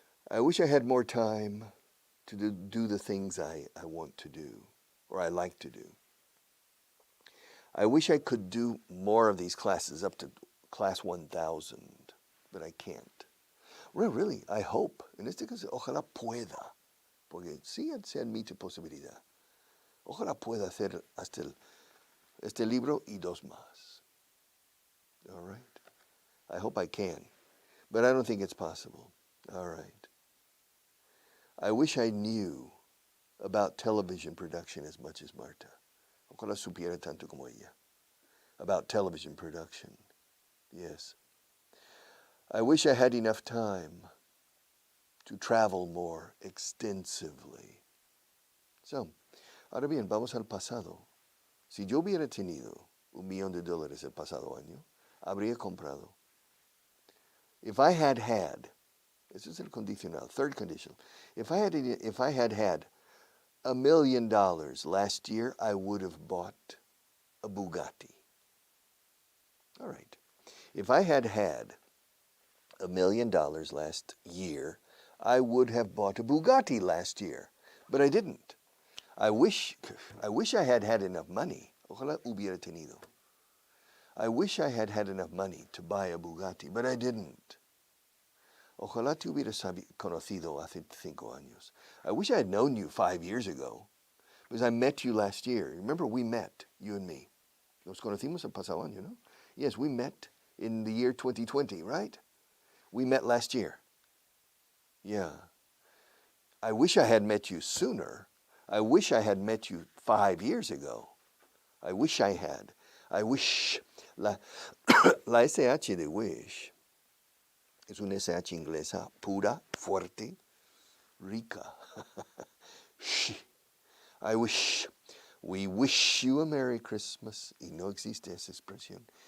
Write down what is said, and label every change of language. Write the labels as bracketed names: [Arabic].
[English] I wish I had more time to do the things I want to do or I like to do. I wish I could do more of these classes up to class 1000, but I can't. Really, I hope. [Spanish] En este caso, ojalá pueda, porque sí se admite posibilidad. Ojalá pueda hacer hasta este libro y 2 más. [English] All right? I hope I can, but I don't think it's possible. All right. I wish I knew about television production as much as Marta. [Spanish] Ojalá supiera tanto como ella. [English] About television production. Yes. I wish I had enough time to travel more extensively. [Spanish] So, ahora bien, vamos al pasado. Si yo hubiera tenido $1,000,000 el pasado año, habría comprado. [English] If I had, this is [Spanish] el condicional, [English] third condition. If I had had $1,000,000 last year, I would have bought a Bugatti. All right. If I had $1,000,000 last year, I would have bought a Bugatti last year, but I didn't. I wish I had enough money. [Spanish] Ojalá hubiera tenido. [English] I wish I had enough money to buy a Bugatti, but I didn't. [Spanish] Ojalá te hubiera conocido hace 5 años. [English] I wish I had known you 5 years ago, because I met you last year. Remember, we met, you and me. [Spanish] Nos conocimos el pasado año, ¿no? [English] Yes, we met in the year 2020, right? We met last year. Yeah. I wish I had met you sooner. I wish I had met you 5 years ago. I wish I had. I wish. [Spanish] La SH de wish es una SH inglesa pura, fuerte, rica. [English] I wish. We wish you a Merry Christmas. [Spanish] Y no existe esa expresión.